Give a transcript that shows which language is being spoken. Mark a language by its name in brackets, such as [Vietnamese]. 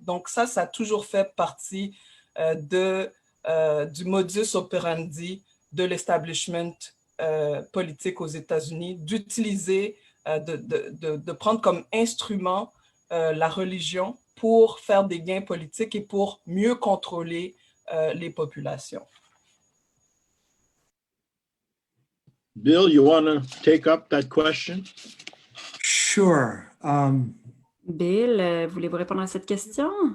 [French] Donc ça a toujours fait partie du modus operandi de l'establishment politique aux États-Unis, d'utiliser, de prendre comme instrument la religion pour faire des gains politiques et pour mieux contrôler les populations. [English] Bill, you want to take up that question? Sure. [French] Bill, voulez-vous répondre à cette question?